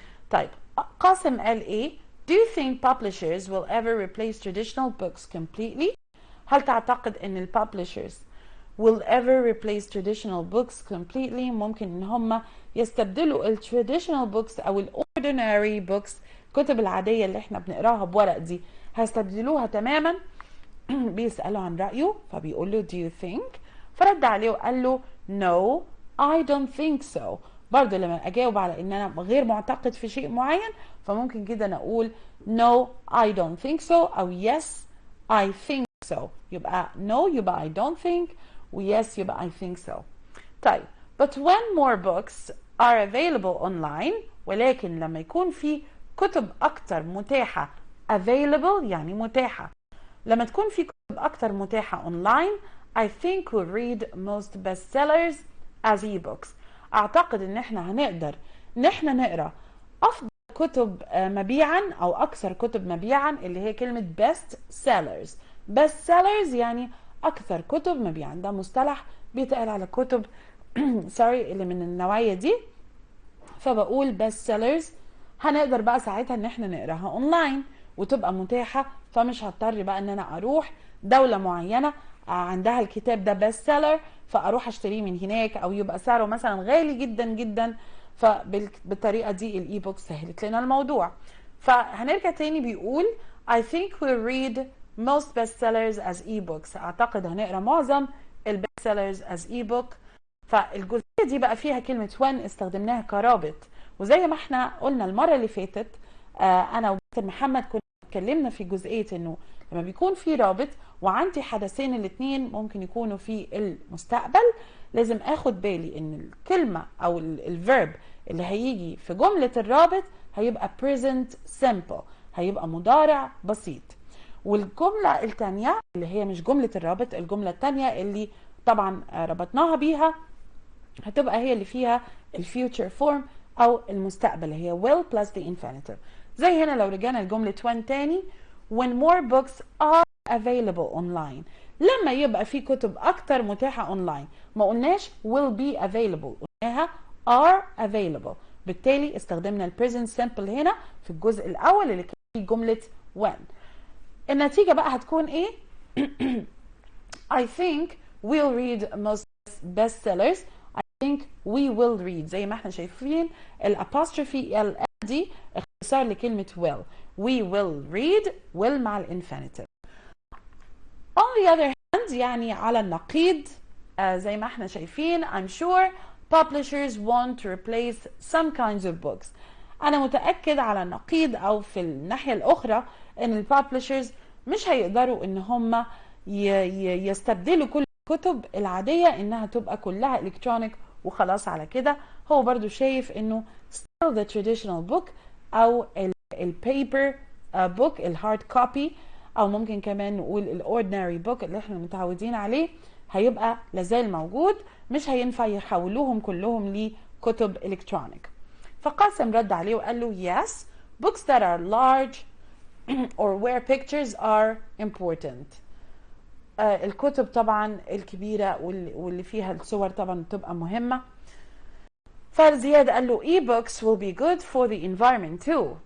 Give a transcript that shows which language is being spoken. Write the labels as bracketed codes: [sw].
[ar] طيب قاسم قال ايه؟ [en] Do you think publishers will ever replace traditional books completely؟ [ar] هل تعتقد ان ال [en] publishers will ever replace traditional books completely؟ [ar] ممكن ان هم يستبدلوا ال traditional books او ال ordinary books، الكتب العادية اللي احنا بنقراها بورق دي، هيستبدلوها تماما؟ بيسأله عن رأيه فبيقول له [en] do you think؟ [ar] فرد عليه وقال له [en] no I don't think so. [ar] برضه لما اجاوب على ان انا غير معتقد في شيء معين فممكن جدا اقول [en] no I don't think so [ar] او [en] yes I think so. يبقى no يبقى I don't think و yes يبقى I think so. [ar] طيب [en] but when more books are available online، [ar] ولكن لما يكون في كتب اكتر متاحة available يعني متاحة، لما تكون في كتب اكتر متاحة اونلاين [en] I think we'll read most bestsellers as e-books. [ar] اعتقد ان احنا هنقدر ان احنا نقرا افضل كتب مبيعا او اكثر كتب مبيعا اللي هي كلمة best sellers. best sellers يعني اكثر كتب مبيعا، ده مصطلح بيتقال على كتب سوري اللي من النوعية دي. فبقول best sellers هنقدر بقى ساعتها ان احنا نقراها اونلاين وتبقى متاحة، فمش هضطر بقى ان انا اروح دولة معينة عندها الكتاب ده بيست سيلر فاروح اشتريه من هناك او يبقى سعره مثلا غالي جدا جدا. فبالطريقة دي الاي بوك سهلت لنا الموضوع. فهنرجع تاني بيقول [en] I think we'll read most bestsellers as e-books. [ar] اعتقد هنقرا معظم البيست سيلرز as e-book. فالجزئية دي بقى فيها كلمة when استخدمناها كرابط، وزي ما احنا قلنا المرة اللي فاتت انا ومستر محمد كنا اتكلمنا في جزئية انه لما بيكون في رابط وعندي حدثين الاثنين ممكن يكونوا في المستقبل، لازم اخد بالي ان الكلمة او الفيرب اللي هيجي في جملة الرابط هيبقى present simple، هيبقى مضارع بسيط. والجملة الثانية اللي هي مش جملة الرابط، الجملة الثانية اللي طبعا ربطناها بيها هتبقى هي اللي فيها الفيوتشر فورم او المستقبل، هي [en] will plus the infinitive. [ar] زي هنا لو رجعنا لجملة when تاني [en] when more books are available online، [ar] لما يبقى في كتب اكتر متاحة اونلاين، ما قلناش [en] will be available، [ar] قلناها [en] are available. [ar] بالتالي استخدمنا ال present simple هنا في الجزء الاول اللي كان فيه جملة when. [en] النتيجة بقى هتكون ايه؟ I think we'll read most bestsellers. I think we will read. [ar] زي ما احنا شايفين الابوستروفي ال دي اختصار لكلمة will. [en] We will read will مع الانفينيتيف. On the other hand [ar] يعني على النقيض زي ما احنا شايفين [en] I'm sure publishers want to replace some kinds of books. [ar] أنا متأكد على النقيض أو في الناحية الأخرى إن الببلشرز مش هيقدروا إن هم يستبدلوا كل الكتب العادية إنها تبقى كلها إلكترونيك وخلاص على كده. هو برضو شايف إنه [en] still the traditional book [ar] أو البيبر book الهارد كوبي أو ممكن كمان نقول الأوردينري book اللي احنا متعودين عليه هيبقى لازال موجود، مش هينفع يحولوهم كلهم لكتب إلكترونيك. فقاسم رد عليه وقال له [en] yes, books that are large or where pictures are important. [ar] الكتب طبعا الكبيرة واللي فيها الصور طبعا بتبقى مهمة. فزياد قال له [en] e-books will be good for the environment too.